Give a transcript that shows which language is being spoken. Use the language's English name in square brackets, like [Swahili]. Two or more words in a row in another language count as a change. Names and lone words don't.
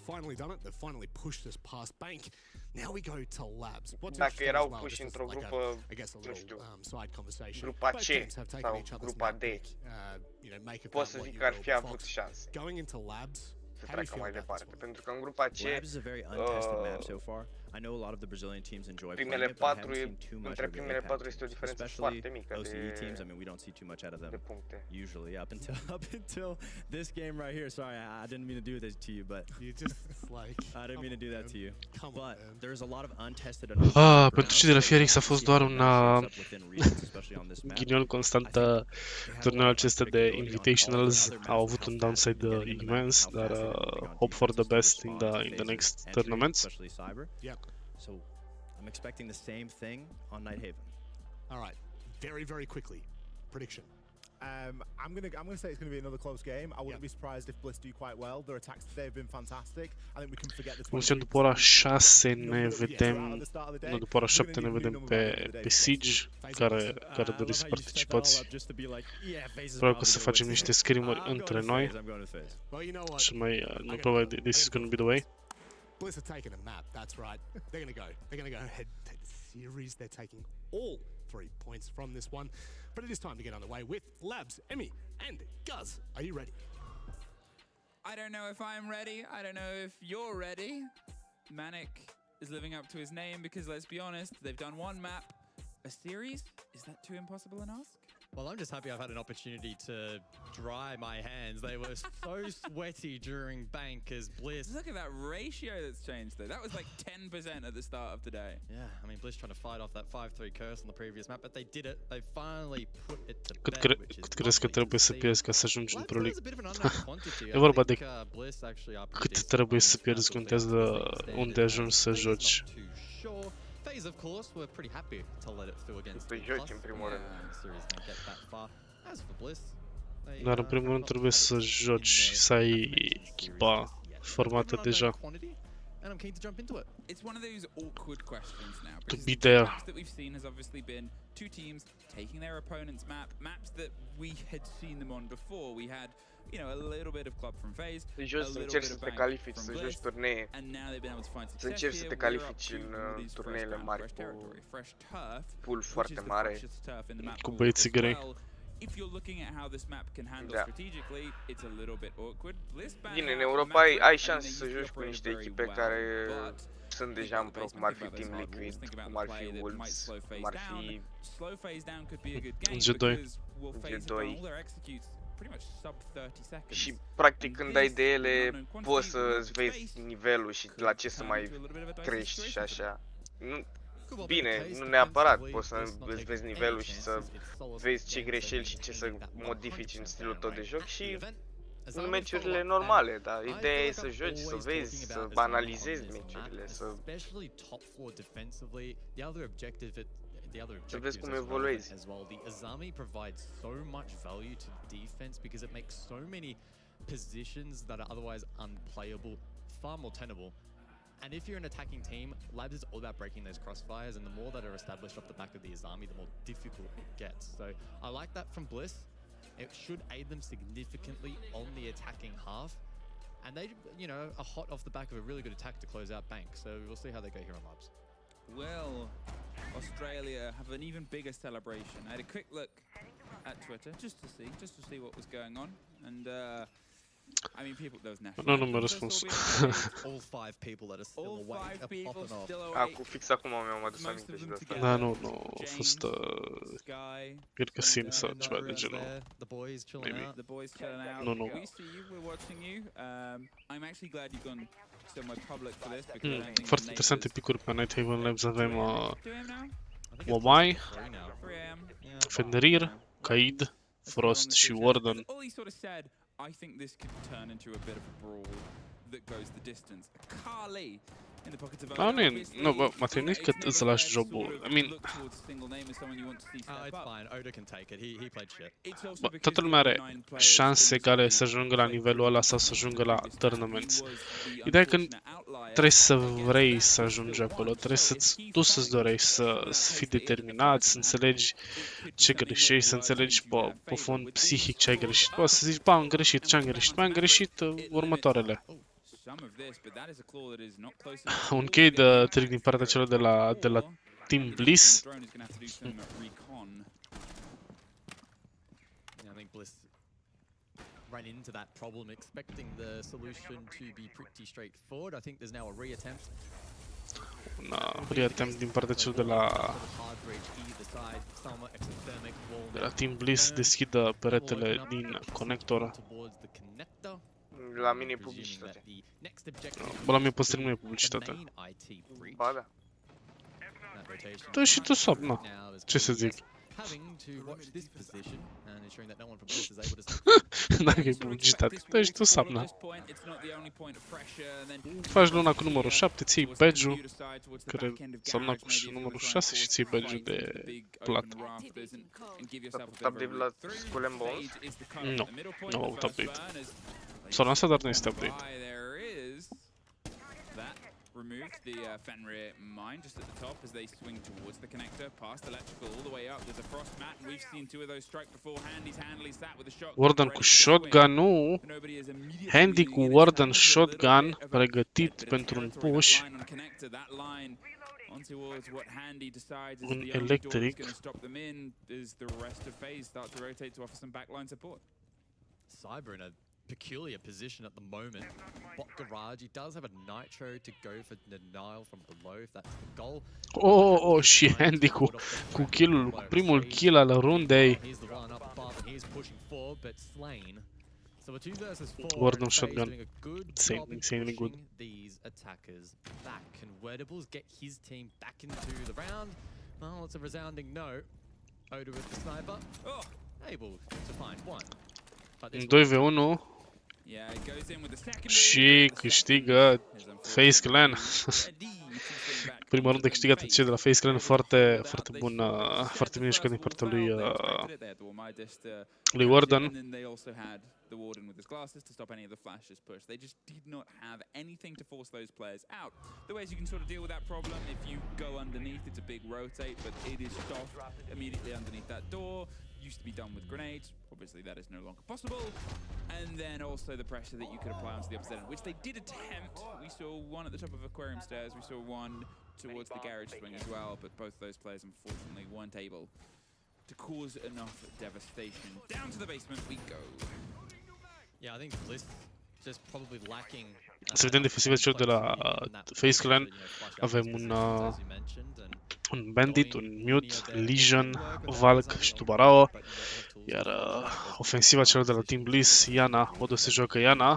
[Romanian] Dacă erau puși într-o grupă, nu știu, grupa C sau grupa D, pot să zic că ar fi avut șanse să treacă mai departe, pentru că în grupa C primele 4, între primele 4 este o diferență foarte mică de puncte. [English] Usually up until this game right here. Sorry, I didn't mean to do this to you, but you just like I didn't mean to do that to you. But there's a lot of untested. [Romanian] Pentru cei de la FRX a fost doar un ghinion constant. Turneul acesta de Invitationals au avut un downside imens, dar [English] hope for the best in the next tournaments. So I'm expecting the same thing on Nighthaven. All right, very quickly, prediction. I'm gonna say it's gonna be another close game. I wouldn't be surprised if Bliss do quite well. Their attacks today have been fantastic. I think we can forget the 20. [Romanian] După ora 6 ne vedem, nu, după ora 7 ne vedem pe Siege, care doriți să participați. Probabil că o să facem niște scrimări între noi. Și mai probabil [English] this is gonna be the way. Bliss are taking a map, that's right. They're gonna go ahead and take the series. They're taking all 3 points from this one. But it is time to get underway with Labs, Emmy, and Guz. Are you ready? I don't know if I'm ready. I don't know if you're ready. Manic is living up to his name because, let's be honest, they've done one map. A series? Is that too impossible an ask? Well, I'm just happy I've had an opportunity to dry my hands. They were so sweaty during bank as Bliss. Look at that ratio that's changed though. That was like 10% at the start of the day. Yeah, I mean, Bliss trying to fight off that 5-3 curse on the previous map, but they did it. They finally put it to bed, which is [Romanian] Cât crezi că trebuie să pierzi ca să ajungi în Pro League? [English] a bit of an unknown quantity. [Romanian] E vorba de [English] Bliss actually are [Romanian] cât trebuie să pierzi, contează unde ajungi să joci. [English] FaZe, of course, were pretty happy to let it through against [Romanian] Să joci în primul rând. [English] series and get that far. As for Bliss, [Romanian] Dar în primul rând trebuie să joci, să ai echipa formată deja. [English] And I'm keen to jump into it. It's one of those awkward questions now. To Because be the there. maps that we've seen has obviously been two teams taking their opponent's maps that we had seen them on before. We had, you know, a little bit of club from FaZe, [Romanian] Să joci, să încerci să te califici, să joci turnee. [English] and now they've been able to find [Romanian] Să [English] success [Romanian] încerci să [English] here. [Romanian] te [English] We're up [Romanian] califici [English] to [Romanian] în [English] what is [Romanian] turneele [English] fresh ground, [Romanian] mari [English] fresh territory, fresh turf, pool which is [Romanian] foarte [English] the [Romanian] mare. [English] freshest turf in the map [Romanian] Cu [English] pool [Romanian] băieții [English] as [Romanian] grei. [English] well. If you're looking at how this map can handle [Romanian] Da. [English] strategically, it's a little bit awkward. Bliss banned [Romanian] Bine, în [English] out [Romanian] Europa [English] Maverick, [Romanian] ai [English] and [Romanian] șanse [English] they [Romanian] să [English] used to [Romanian] joci cu [English] operate [Romanian] niște [English] very [Romanian] echipe [English] well, [Romanian] care [English] but [Romanian] sunt deja în pro, cum ar fi Team Liquid, cum ar fi Wolves, cum ar fi [English] slow phase down could be a good game [Romanian] G2. [English] because will phase [Romanian] G2. [English] down all their executes pretty much sub 30 seconds. [Romanian] și practic când ai de ele poți să-ți vezi nivelul și la ce să mai crești și așa. Nu, bine, nu neapărat, poți să îți vezi nivelul și să vezi ce greșeli și ce să modifici în stilul tău de joc și în meciurile normale, dar ideea e să joci, să vezi, să analizezi meciurile, să vezi cum evoluezi. [English] As well, the Azami provides so much value to defense because it makes so many positions that are otherwise unplayable far more tenable. And if you're an attacking team, Labs is all about breaking those crossfires, and the more that are established off the back of the Azami, the more difficult it gets. So I like that from Bliss. It should aid them significantly on the attacking half. And they, you know, are hot off the back of a really good attack to close out Bank. So we'll see how they go here on Labs. Well, Australia have an even bigger celebration. I had a quick look at Twitter just to see what was going on, and I mean, people, those national. [Romanian] Nu mi-a răspuns. [English] All 5 people that are still awake are popping off. [Romanian] Acum, fix acum mi-am adus aminte și de asta. Da, nu, a fost cred că sim sau ceva de genul. [English] The boys chilling Maybe. out. The boys chilling out. No, no. We see you. We're watching you. I'm actually glad you've gone so much public for this because I don't think [Romanian] Foarte [English] the [Romanian] interesante [English] neighbors [Romanian] picuri pe Night Haven Labs. Avem [English] 2 a.m. now. [Romanian] Momai, [English] 3 now. 3 a.m. [Romanian] Fenrir, Kaid, Frost și Warden. [English] All he sort of said, I think this could turn into a bit of a brawl that goes the distance. Carly in the pockets of [Romanian] Da, nu, bă, Matei, nu-i că îți lași jobul. [English] I mean, It's fine. Oda can take it. He played shit. [Romanian] bă, toată lumea are șanse egale să ajungă la nivelul ăla sau să ajungă la tournaments. Ideea e că trebuie să vrei să ajungi acolo, trebuie tu să-ți dorești să fii determinat, să înțelegi ce greșești, să înțelegi pe fond psihic ce ai greșit. Poți să zici, bă, am greșit, ce am greșit? Mai am greșit următoarele. Un chei de trick din partea celor de la Team Bliss. [English] Yeah, I think Bliss ran into that problem expecting the solution to be pretty straightforward. I think there's now a re-attempt. [Romanian] Un reattempt din partea celor de la Team Bliss deschidă peretele din conector. La mine e publicitate. Bă, la mine pe stream nu e publicitate. Ba da. Dă și tu sub, na. Ce să zic? [English] having to watch this position and ensuring that no one from Bliss is able to [Romanian] Dacă e publicitate, dă-și tu sapna. Faci luna cu numărul 7, ții badge-ul, cred, sau luna cu numărul 6 și ții badge-ul de plată. Update la Skull and Bones? Nu, nu am avut update. Sau lansat, dar nu este update. [English] Removed the Fenrir mine just at the top as they swing towards the connector, past electrical all the way up. There's a frost mat, and we've seen two of those strike before. Handy's handily sat with a shotgun. [Romanian] Warden cu shotgun-ul. Handy cu Warden shotgun pregătit pentru un push. Un electric. [English] Cyber in a peculiar position at the moment. Bot Garage, he does have a Nitro to go for denial from below if that's the goal. [Romanian] Oh, și Handy cu kill-ul, cu primul kill al rundei. [English] He's the one up above and he's pushing forward but slain. So a 2 versus 4. Warden shotgun. Doing a good job in Insanely good. pushing these attackers back. Can Werdables get his team back into the round? Well, it's a resounding no. Oda with the sniper. Able to find one. [Romanian] În 2v1 și câștigă Face Clan. Prima rundă câștigată cei de la Face Clan, foarte bun, foarte bine jucat din partea lui Warden. [English] The Warden with his glasses to stop any of the flashes push. They just did not have anything to force those players out. The ways you can sort of deal with that problem, if you go underneath, it's a big rotate, but it is soft immediately underneath that door. Used to be done with grenades. Obviously, that is no longer possible. And then also the pressure that you could apply onto the opposite end, which they did attempt. We saw one at the top of Aquarium Stairs. We saw one towards the garage swing as well, but both those players unfortunately weren't able to cause enough devastation. Down to the basement we go. Yeah, I think Bliss just probably lacking. [Romanian] Să vedem defensivele celor de la Face Clan. Avem un Bandit, un Mute, Legion, Valk și Tubarao. Iar ofensiva celor de la Team Bliss, Iana, Odo se joacă Iana.